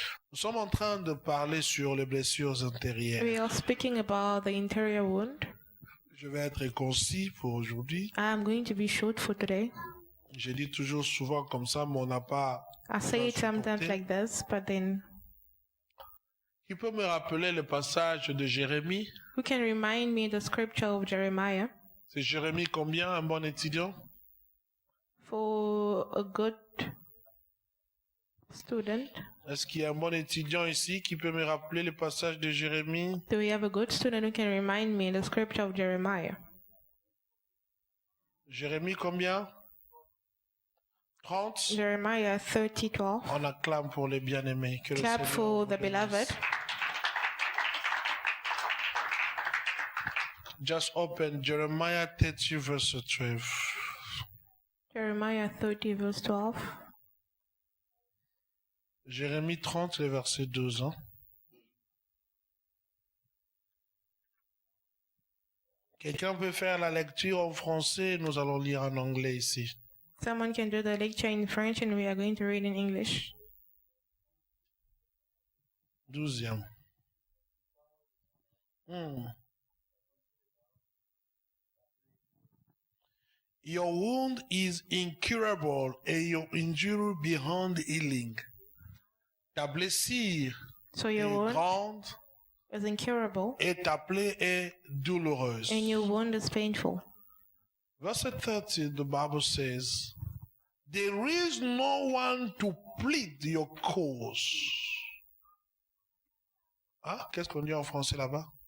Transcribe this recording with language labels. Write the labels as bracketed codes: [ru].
[fr] Nous sommes en train de parler sur les blessures intérieures. [en] We are speaking about the interior wound. [fr] Je vais être concis pour aujourd'hui. [en] I am going to be short for today. [fr] Je dis toujours souvent comme ça, mais on n'a pas... [en] I say it sometimes like this, but then... [fr] Qui peut me rappeler le passage de Jérémie? [en] Who can remind me the scripture of Jeremiah? [fr] C'est Jérémie combien, un bon étudiant? [en] For a good student. [fr] Est-ce qu'il y a un bon étudiant ici qui peut me rappeler le passage de Jérémie? [en] Do we have a good student who can remind me the scripture of Jeremiah? [fr] Jérémie combien? 30? [en] Jeremiah 30:12. [fr] On acclame pour les bien-aimés. Que le [en] Clap [fr] Seigneur [en] for [fr] vous [en] the [fr] bénisse. [en] beloved. Just open Jeremiah 30 verse 12. Jeremiah 30 verse 12. [fr] Jérémie 30, le verset 12. Hein? Quelqu'un peut faire la lecture en français, nous allons lire en anglais ici. [en] Someone can do the lecture in French and we are going to read in English. [fr] 12e. [en] Your wound is incurable and your injury beyond healing. [fr] Ta blessure [en] So [fr] est [en] your wound [fr] grande [en] is incurable [fr] et ta plaie est douloureuse. [en] and your wound is painful. Verse 30, the Bible says, there is no one to plead your cause. [fr] Ah, qu'est-ce qu'on dit en français là-bas?